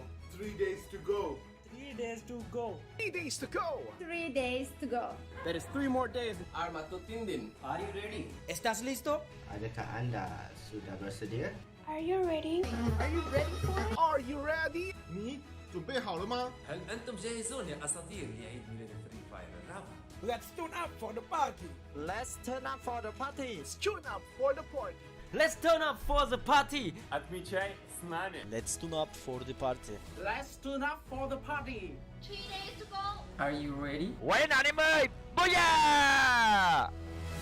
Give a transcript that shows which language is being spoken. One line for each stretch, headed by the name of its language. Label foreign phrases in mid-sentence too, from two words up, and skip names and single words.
English: 3 days to go. 3 days to go. 3 days to go. 3 days to go. There is 3 more days. Armato Tindin, are you ready?
Spanish: ¿Estás listo?
Malay: Adakah anda sudah bersedia?
English: Are you ready? Are you ready?
Chinese: 你准备好了吗？
Arabic: هل أنتم جاهزون يا أساطير لعيد ميلاد فري فاير الرابع؟
English: Let's tune up for the party. Let's turn up for the party. Tune up for the party. Let's turn up for the party. Let's tune up for the party. Let's tune up for the party. 3 days to go. Are you ready?
Vietnamese: Quay nào em ơi.